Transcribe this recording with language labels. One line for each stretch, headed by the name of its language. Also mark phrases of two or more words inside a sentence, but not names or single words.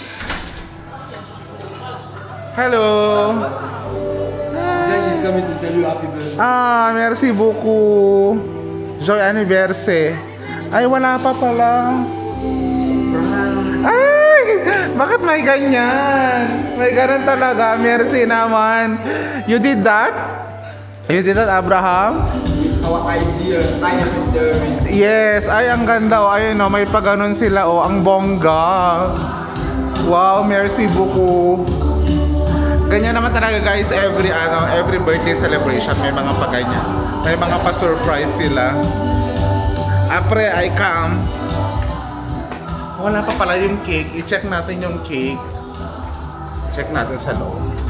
English: Hello! She's coming to tell you happy birthday.
French: Merci beaucoup! Joy anniversary!
Filipino: Ay, wala pa pala! Ay! Bakit may ganyan? May ganun talaga. Merci naman.
English: You did that? You did that, Abraham? Our idea, I am Mr. Yes,
Filipino: ay ang ganda oh. Ayun oh, may paganon sila oh, ang bongga.
French: Wow, merci beaucoup.
Filipino: Ganyan naman talaga guys,
English: every birthday celebration
Filipino: may mga paganyan. May mga pa-surprise sila. Apre,
English: I come.
Filipino: Wala pa pala yung cake. I-check natin yung cake. Check natin sa loob.